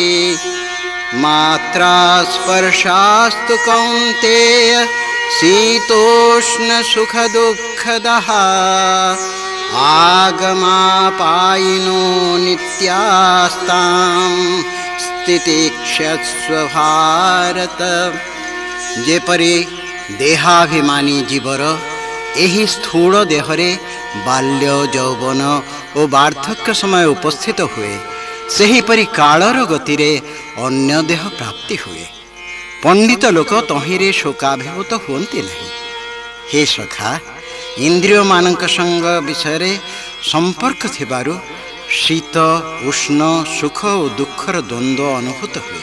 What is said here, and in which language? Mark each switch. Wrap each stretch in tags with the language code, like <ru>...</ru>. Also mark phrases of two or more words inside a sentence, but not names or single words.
<sa>मात्रा स्पर्शास्तु कौन्तेय शीतोष्णसुखदुःखदः आगमापायिनो नित्यास्तां स्थितिक्षस्व भारत।</sa> <or>ଯେପରି ଦେହାଭିମାନୀ ଜୀବର ଏହି ସ୍ଥୂଳ ଦେହରେ ବାଲ୍ୟ ଯୌବନ ଓ ବାର୍ଦ୍ଧକ୍ୟ ସମୟ ଉପସ୍ଥିତ ହୁଏ, ସେହିପରି କାଳର ଗତିରେ ଅନ୍ୟ ଦେହ ପ୍ରାପ୍ତି ହୁଏ। ପଣ୍ଡିତ ଲୋକ ତହିଁରେ ଶୋକାଭିଭୂତ ହୁଅନ୍ତି ନାହିଁ। ହେ ସଖା, ଇନ୍ଦ୍ରିୟମାନଙ୍କ ସଙ୍ଗ ବିଷୟରେ ସମ୍ପର୍କ ଥିବାରୁ ଶୀତ ଉଷ୍ଣ ସୁଖ ଓ ଦୁଃଖର ଦ୍ୱନ୍ଦ୍ୱ ଅନୁଭୂତ ହୁଏ।</or>